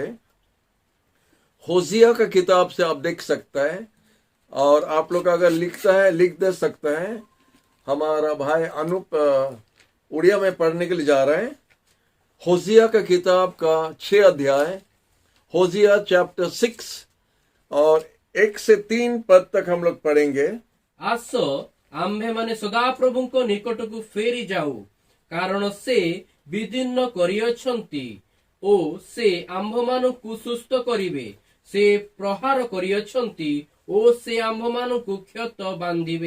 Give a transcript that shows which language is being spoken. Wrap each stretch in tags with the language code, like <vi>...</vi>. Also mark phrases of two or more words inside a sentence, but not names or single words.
<hi>होसिया का किताब से आप देख सकता है, और आप लोग अगर लिखता है लिख दे सकता है। हमारा भाई अनूप उड़िया में पढ़ने के लिए जा रहे हैं। होसिया का किताब का 6 अध्याय, होसिया चैप्टर 6, और 1 से 3 पद तक हम लोग पढ़ेंगे।</hi> <or>ଆସ ଆମ୍ଭେମାନେ ସଦାପ୍ରଭୁଙ୍କ ନିକଟକୁ ଫେରି ଯାଉ, କାରଣ ସେ ବିଦୀର୍ଣ୍ଣ କରିଅଛନ୍ତି ଓ ସେ ଆମ୍ଭମାନଙ୍କୁ ସୁସ୍ଥ କରିବେ। ସେ ପ୍ରହାର କରିଅଛନ୍ତି ଓ ସେ ଆମ୍ଭମାନଙ୍କୁ କ୍ଷତ ବାନ୍ଧିବେ।</or>